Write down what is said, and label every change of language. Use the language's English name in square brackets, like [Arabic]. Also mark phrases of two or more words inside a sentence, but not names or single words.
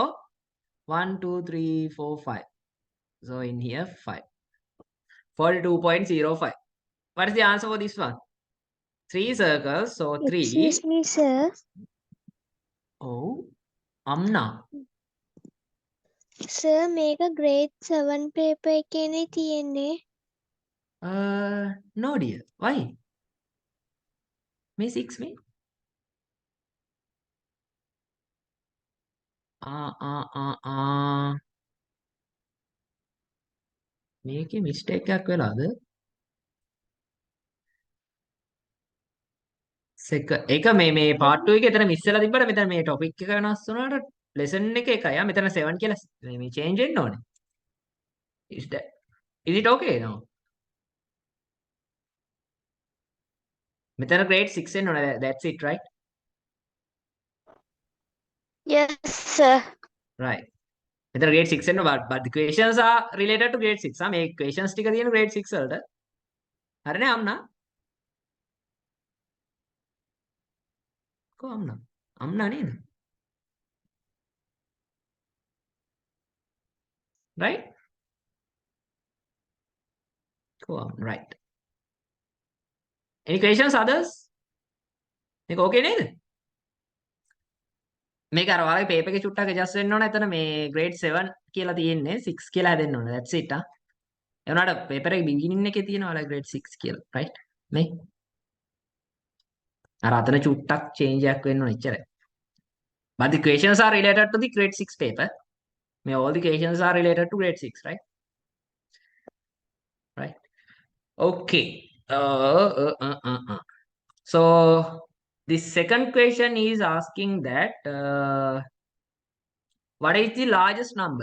[English] 1, 2, 3, 4, 5. So in here, 5. 42.05. What is the answer for this one? 3 circles, so 3. Excuse me, sir. Oh, Amna. Sir, [Sinhala] මේක [English] grade 7 paper [Sinhala] එකේනේ තියෙන්නේ. [English] No dear. Why? May 6 me? [Sinhala] මේකේ mistake එකක් වෙලාද? ඒක මේ part 2 එකේ එතන miss වෙලා තිබ්බට මෙතන මේ topic එක වෙනස් වුණාට lesson එක එකයි. මෙතන 7 කියලා මේ change වෙන්න ඕනේ. [English] Is it okay now? [Sinhala] මෙතන grade 6 වෙන්න ඕනේ. [English] That's it, right? Yes, sir. Right. [Sinhala] මෙතන grade 6 වෙන්න [English] but the questions are related to grade 6. [Sinhala] මේ questions ටික තියෙන grade 6 වලට. හරිනේ අම්නා? කො අම්නා නේද? [English] Right? Cool. Right. Any questions, others? [Sinhala] මේක okay නේද? මේක අර ඔයාලගේ paper එකේ චුට්ටක් adjust වෙන්න ඕන. එතන මේ grade 7 කියලා තියෙන්නේ 6 කියලා හැදෙන්න ඕන. [English] That's it. [Sinhala] ඒ වුණාට paper එකේ beginning එකේ තියෙනවා ඔයාලා grade 6 කියලා. Right? මේ අර අතන චුට්ටක් change එකක් වෙන්න ඕන එච්චරයි. [English] But the questions are related to the grade 6 paper. May all the questions are related to grade 6, right? Right. Okay. So the second question is asking that what is the largest number?